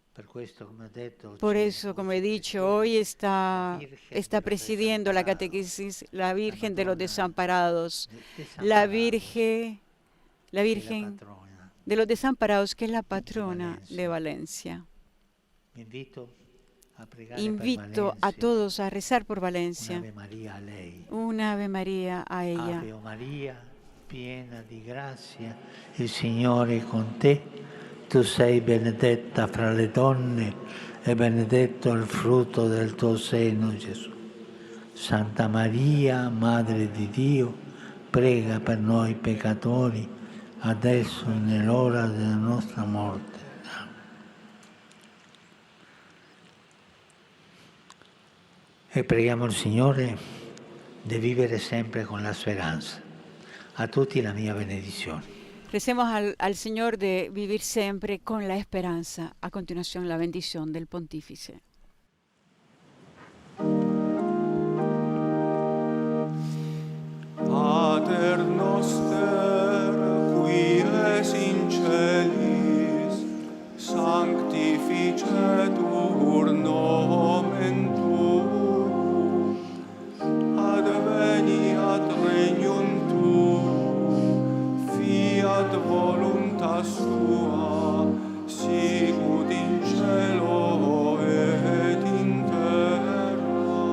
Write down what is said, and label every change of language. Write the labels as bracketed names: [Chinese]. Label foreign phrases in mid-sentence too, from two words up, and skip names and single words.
[Spanish] Por eso, como he dicho, hoy está presidiendo la catequesis la Virgen de los Desamparados, la Virgen de los Desamparados, que es la patrona de Valencia. Invito a todos a rezar por Valencia. Una Ave María a ella. [Italian] Ave Maria, piena di grazia, il Signore è con te. Tu sei benedetta fra le donne e benedetto il frutto del tuo seno, Gesù. Santa Maria, Madre di Dio, prega per noi peccatori, adesso e nell'ora della nostra morte. E preghiamo il Signore di vivere sempre con la speranza. A tutti la mia benedizione. [Spanish] Recemos al Señor de vivir siempre con la esperanza. A continuación, la bendición del Pontífice. [Latin] Pater noster, qui es in celis, sanctificetur nomen tuum, adveniat regnum tuum, fiat voluntas tua, sicut in cielo et in terra.